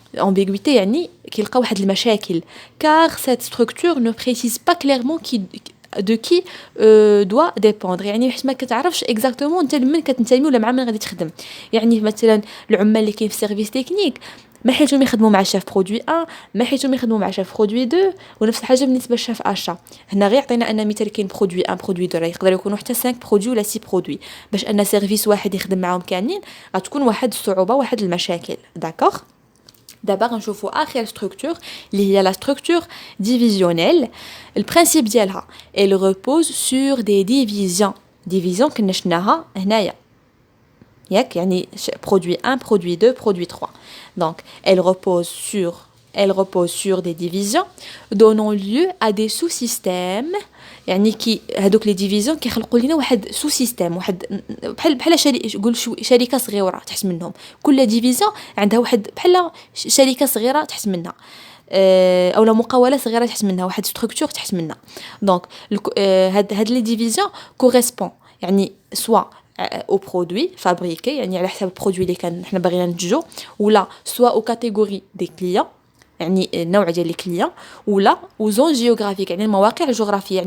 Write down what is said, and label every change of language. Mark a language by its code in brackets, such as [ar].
[ar] Ambiguïté, يعني كيلقى واحد المشاكل. [fr] Car cette structure ne précise pas clairement de qui doit dépendre. [ar] يعني حيت ما كتعرفش exactement انت لمن كتنتمي ولا مع من غادي تخدم. يعني مثلا العمال اللي كاين في سيرفيس تكنيك ما حيتهم يخدموا مع شيف برودوي 1، ما حيتهم يخدموا مع شيف برودوي 2، ونفس الحاجه بالنسبه للشيف اشا. هنا غير عطينا ان مثال كاين برودوي 1 برودوي 2، يقدر يكونوا حتى 5 برودوي ولا 6 برودوي. باش ان سيرفيس واحد يخدم معاهم كاملين غتكون واحد الصعوبه، واحد المشاكل. داكوغ، دابا غنشوفوا اخر ستركتور اللي هي لا ستركتور ديفيزيونيل. البرانسيب ديالها [fr] elle repose sur des divisions [ar] كنا شفناها هنايا ياك، يعني [fr] produit 1 produit 2 produit 3. donc elle repose sur des divisions donnant lieu à des sous-systèmes. [ar] يعني كي هذوك لي ديفيزيون كيخلقوا لنا واحد سو سيستيم، واحد بحال شركه صغيره تحت منهم. كل ديفيزيون عندها واحد بحال شركه صغيره تحت منها، اولا مقاوله صغيره تحت منها، واحد ستركتور تحت منها. دونك هاد لي ديفيزيون كوريسبون يعني سوا او برودوي فابريكي، يعني على حسب البرودوي اللي كان حنا باغيين ننتجو، ولا سوا او كاتيجوري دي كليون، يعني النوع ديال لي كليون، ولا وزون جيوغرافيك يعني المواقع الجغرافيه.